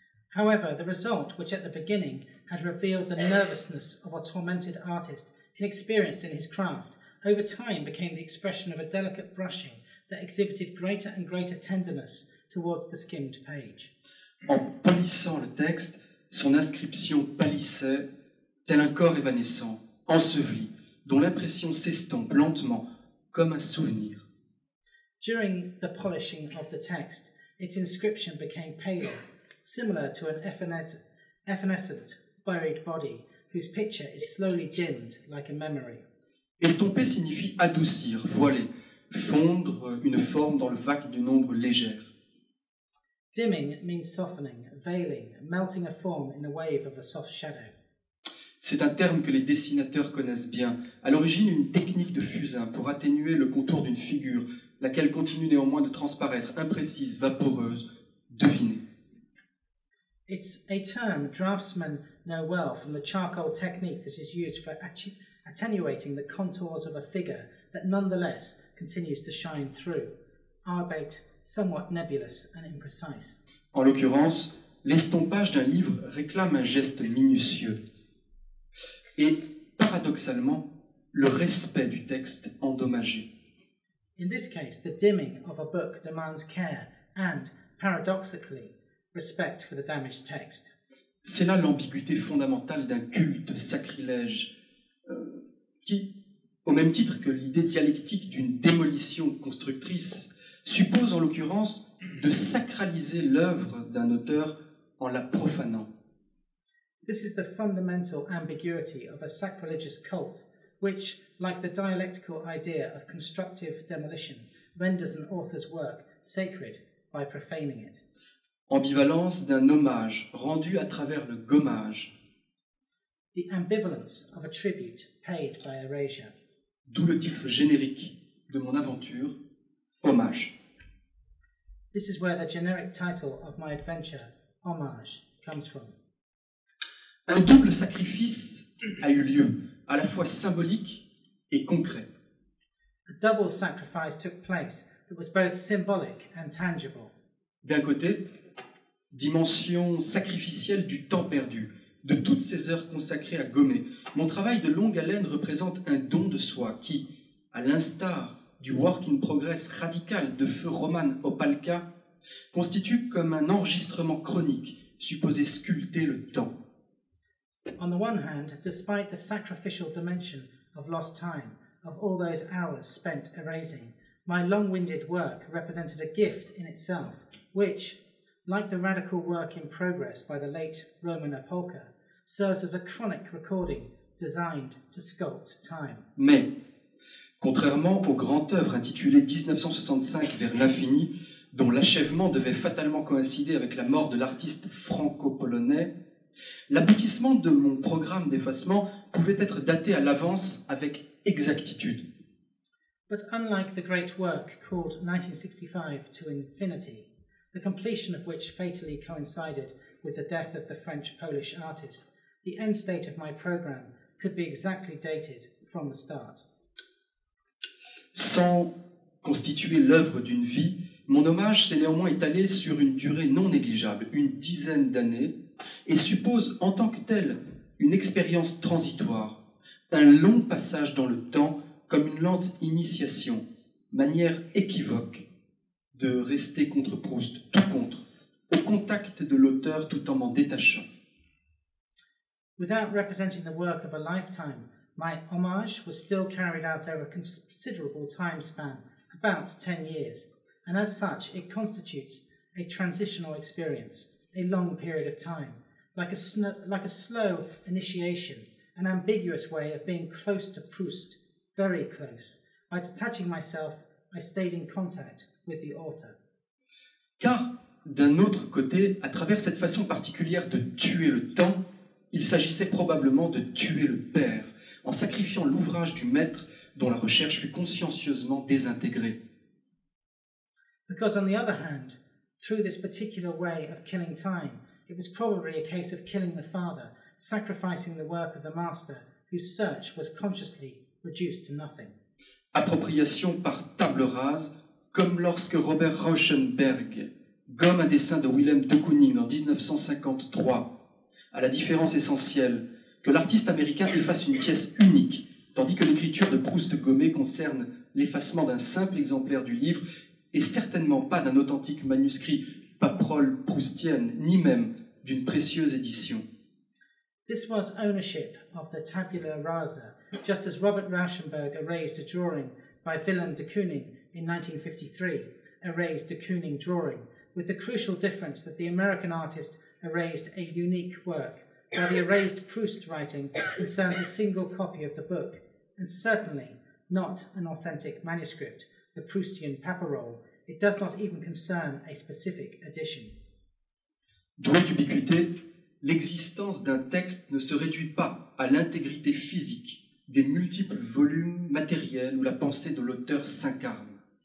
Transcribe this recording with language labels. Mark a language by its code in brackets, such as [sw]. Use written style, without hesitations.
[en] However, the result, which at the beginning had revealed the nervousness of a tormented artist, inexperienced in his craft, over time became the expression of a delicate brushing that exhibited greater and greater tenderness towards the skimmed page. [fr] En polissant le texte, son inscription pâlissait, tel un corps évanescent, enseveli, dont l'impression s'estompe lentement, comme un souvenir. [en] During the polishing of the text, its inscription became paler, similar to an evanescent buried body whose picture is slowly dimmed like a memory. [fr] Estomper signifie adoucir, voiler, fondre une forme dans le vague d'une ombre légère. [en] Dimming means softening, veiling, melting a form in the wave of a soft shadow. [fr] C'est un terme que les dessinateurs connaissent bien, à l'origine une technique de fusain pour atténuer le contour d'une figure, laquelle continue néanmoins de transparaître imprécise, vaporeuse, devinée. [en] It's a term draftsmen know well from the charcoal technique that is used for attenuating the contours of a figure that nonetheless continues to shine through, albeit somewhat nebulous and imprecise. [fr] En l'occurrence, l'estompage d'un livre réclame un geste minutieux et, paradoxalement, le respect du texte endommagé. [en] In this case, the dimming of a book demands care and, paradoxically, respect for the damaged text. [fr] C'est là l'ambiguïté fondamentale d'un culte sacrilège qui, au même titre que l'idée dialectique d'une démolition constructrice, suppose en l'occurrence de sacraliser l'œuvre d'un auteur en la profanant. [en] This is the fundamental ambiguity of a sacrilegious cult, which, like the dialectical idea of constructive demolition, renders an author's work sacred by profaning it. [fr] Ambivalence d'un hommage rendu à travers le gommage, [en] The ambivalence of a tribute paid by erasure. [fr] d'où le titre générique de mon aventure, Hommage. [en] This is where the generic title of my adventure, Homage, comes from. [fr] Un double sacrifice a eu lieu, à la fois symbolique et concret. [en] A double sacrifice took place that was both symbolic and tangible. [fr] D'un côté, dimension sacrificielle du temps perdu, de toutes ces heures consacrées à gommer. Mon travail de longue haleine représente un don de soi qui, à l'instar du [en] work in progress [fr] radical de feu Roman Opalka, constitue comme un enregistrement chronique supposé sculpter le temps. [en] On the one hand, despite the sacrificial dimension of lost time, of all those hours spent erasing, my long-winded work represented a gift in itself, which, like the radical work in progress by the late Roman Opalka, serves as a chronic recording designed to sculpt time. [fr] Mais, contrairement aux grandes œuvres intitulées 1965 vers l'infini, dont l'achèvement devait fatalement coïncider avec la mort de l'artiste franco-polonais, l'aboutissement de mon programme d'effacement pouvait être daté à l'avance avec exactitude. [en] But unlike the great work called 1965 to Infinity, the completion of which fatally coincided with the death of the French-Polish artist, the end state of my program could be exactly dated from the start. [fr] Sans constituer l'œuvre d'une vie, mon hommage s'est néanmoins étalé sur une durée non négligeable, une dizaine d'années, et suppose en tant que tel une expérience transitoire, un long passage dans le temps comme une lente initiation, manière équivoque de rester contre Proust, tout contre, au contact de l'auteur tout en m'en détachant. [en] Without representing the work of a lifetime, my homage was still carried out over a considerable time span, about 10 years, and as such it constitutes a transitional experience, a long period of time, like a slow initiation, an ambiguous way of being close to Proust, very close. By detaching myself, I stayed in contact with the author. [fr] Car, d'un autre côté, à travers cette façon particulière de tuer le temps, il s'agissait probablement de tuer le père, en sacrifiant l'ouvrage du maître dont la recherche fut consciencieusement désintégrée. [en] Because on the other hand, through this particular way of killing time, it was probably a case of killing the father, sacrificing the work of the master, whose search was consciously reduced to nothing. [fr] Appropriation par table rase, comme lorsque Robert Rauschenberg gomme un dessin de Willem de Kooning en 1953, à la différence essentielle que l'artiste américain efface une pièce unique, tandis que l'écriture de Proust gommée concerne l'effacement d'un simple exemplaire du livre et certainement pas d'un authentique manuscrit paprole proustienne, ni même d'une précieuse édition. [en] This was ownership of the tabula rasa, just as Robert Rauschenberg erased a drawing by Willem de Kooning in 1953, erased de Kooning drawing, with the crucial difference that the American artist erased a unique work, while the erased Proust writing concerns a single copy of the book, and certainly not an authentic manuscript, the Proustian paparole. It does not even concern a specific edition. [fr] Doué d'ubiquité, l'existence d'un texte ne se réduit pas à l'intégrité physique des multiples volumes matériels où la pensée de l'auteur s'incarne.